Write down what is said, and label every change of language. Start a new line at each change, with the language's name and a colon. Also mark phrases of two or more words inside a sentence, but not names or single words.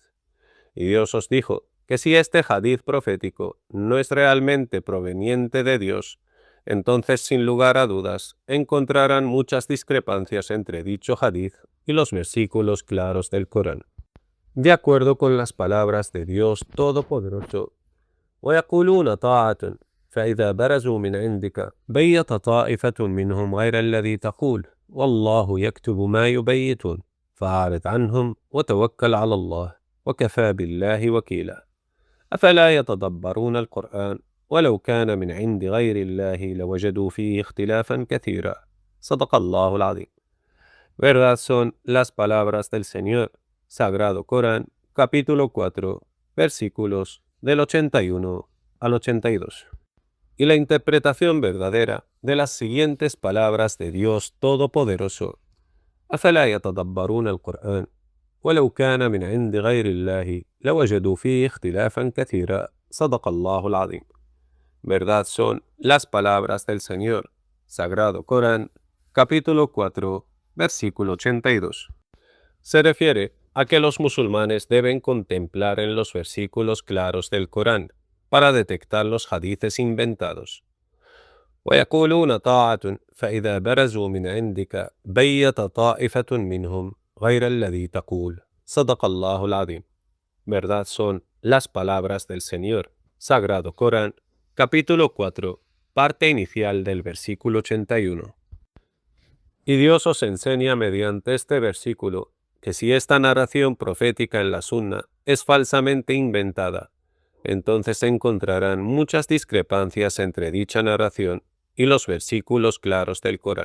Spanish: Y Dios os dijo que si este hadith profético no es realmente proveniente de Dios, entonces sin lugar a dudas encontrarán muchas discrepancias entre dicho hadith y los versículos claros del Corán. De acuerdo con las palabras de Dios Todopoderoso,
Arabic: ويقولون طاعة فإذا برزوا من عندك بيت طائفة منهم غير الذي تقول والله يكتب ما يبيتون فأعرض عنهم وتوكل على الله وكفى بالله وكيلا أفلا يتدبرون القرآن ولو كان من عند غير الله لوجدوا فيه اختلافا كثيرا صدق الله العظيم.
Spanish: Verdad son las palabras del Señor, Sagrado Corán, capítulo 4, versículos del 81 al 82. Y la interpretación verdadera de las siguientes palabras de Dios Todopoderoso.
Arabic: أفلا يتدبرون القرآن ولو كان من عند غير الله لوجدوا فيه اختلافا كثيرا صدق الله العظيم.
Spanish: Verdad son las palabras del Señor, Sagrado Corán, capítulo 4, versículo 82. Se refiere a que los musulmanes deben contemplar en los versículos claros del Corán para detectar los hadices inventados.
Arabic: ويقولون طاعة فإذا برزوا من عندك بيت طائفة منهم غير الذي تقول صدق الله العظيم.
Spanish: Verdad son las palabras del Señor, Sagrado Corán, capítulo 4, parte inicial del versículo 81. Y Dios os enseña mediante este versículo que si esta narración profética en la Sunna es falsamente inventada, entonces encontrarán muchas discrepancias entre dicha narración y los versículos claros del Corán.